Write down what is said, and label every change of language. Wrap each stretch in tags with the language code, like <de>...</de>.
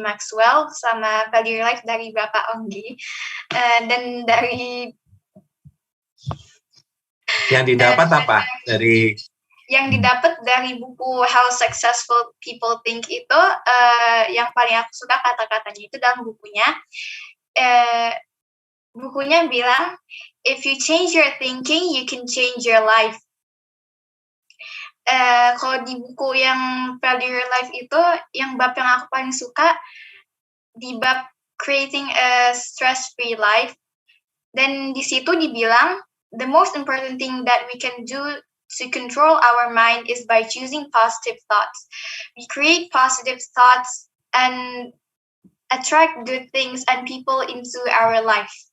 <id>Maxwell sama Value Your Life dari Bapak Onggi. Dan dari yang didapat apa dari yang didapat dari buku How Successful People Think itu yang paling aku suka kata-katanya itu dalam bukunya. Bukunya bilang,</id> <en>if you change your thinking, you can change your life.</en> <id>Kalau di buku yang Value Your Life itu, yang bab yang aku paling suka, di bab creating a stress-free life. Dan di situ dibilang,</id> <en>the most important thing that we can do to control our mind is by choosing positive thoughts. We create positive thoughts and attract good things and people into our life.</en>